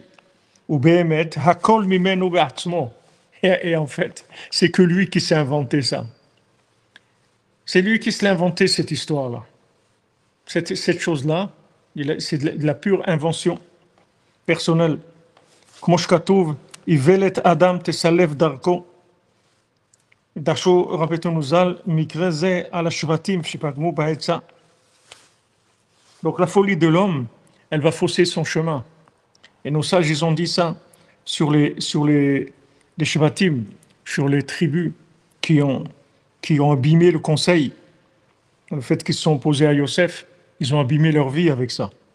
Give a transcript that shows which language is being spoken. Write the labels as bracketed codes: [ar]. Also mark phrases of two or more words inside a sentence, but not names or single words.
[he] ובאמת, הכל ממנו בעצמו. [fr] Et en fait, c'est que lui qui s'est inventé ça. C'est lui qui se l'a inventé, cette histoire-là. Cette chose-là, c'est de la pure invention personnelle. [he] כמו שכתוב, איוולת אדם תסלף דרכו. דרשו רבנו ז"ל, מקרה זה על השבטים שפגמו בעצה. [fr] Donc la folie de l'homme, elle va fausser son chemin. Et nos sages, ils ont dit ça sur les shvatim, sur les tribus qui ont abîmé le conseil. Le fait qu'ils se sont opposés à Yosef, ils ont abîmé leur vie avec ça.